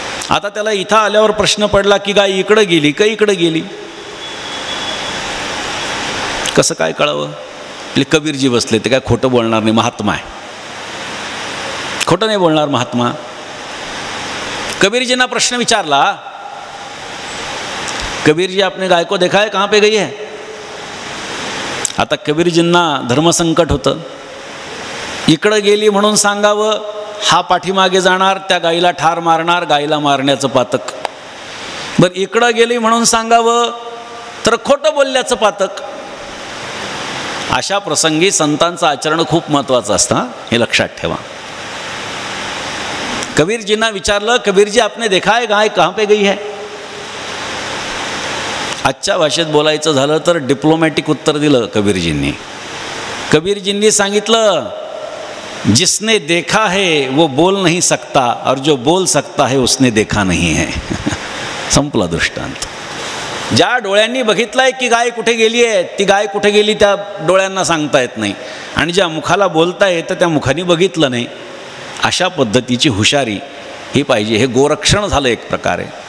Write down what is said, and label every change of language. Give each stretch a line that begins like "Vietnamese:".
Marathi: आता त्याला इथं आल्यावर प्रश्न पडला की गाय इकडं गेली का इकडं गेली, कसं काय कळावं? आपले कबीरजी बसले, ते काय खोटं बोलणार नाही, महात्मा आहे, खोटं नाही बोलणार महात्मा. कबीरजींना प्रश्न विचारला,
Hindi: कबीरजी आपने गाय को देखा है, कहाँ पे गई है?
Marathi: आता कबीरजींना धर्मसंकट होतं. इकडं गेली म्हणून सांगावं, हा पाठीमागे जाणार, त्या गाईला ठार मारणार, गाईला मारण्याचं पातक. बरं इकडं गेली म्हणून सांगावं तर खोटं बोलल्याचं पातक. अशा प्रसंगी संतांचं आचरण खूप महत्त्वाचं असतं, हे लक्षात ठेवा. कबीरजींना विचारलं,
Hindi: कबीरजी आपने देखा है गाय कहाँ पे गई है?
Marathi: आजच्या भाषेत बोलायचं झालं तर डिप्लोमॅटिक उत्तर दिलं कबीरजींनी. कबीरजींनी सांगितलं,
Hindi: जिसने देखा है वो बोल नहीं सकता और जो बोल सकता है उसने देखा नहीं है.
Marathi: संपला दृष्टांत. ज्या डोळ्यांनी बघितलंय की गाय कुठे गेली आहे, ती गाय कुठे गेली त्या डोळ्यांना सांगता येत नाही, आणि ज्या मुखाला बोलता येतं त्या मुखाने बघितलं नाही. अशा पद्धतीची हुशारी ही पाहिजे. हे गोरक्षण झालं एक प्रकारे.